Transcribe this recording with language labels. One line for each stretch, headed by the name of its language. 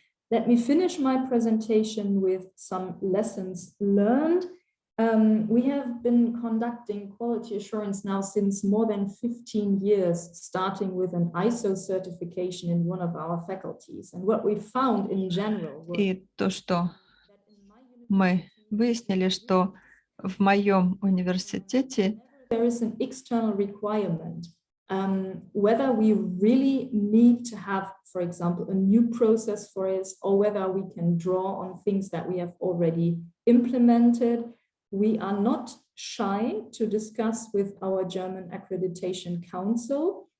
English: Let me finish my presentation with some lessons learned. We have been conducting quality assurance now since more than 15 years, starting with an ISO certification in one of our faculties. And what we found in general was
Russian: И то, что мы выяснили, что в моем университете
English: there is an external requirement, whether we really need to have, for example, a new process for it, or whether we can draw on things that we have already implemented. We are not shy to discuss with our German Accreditation Council.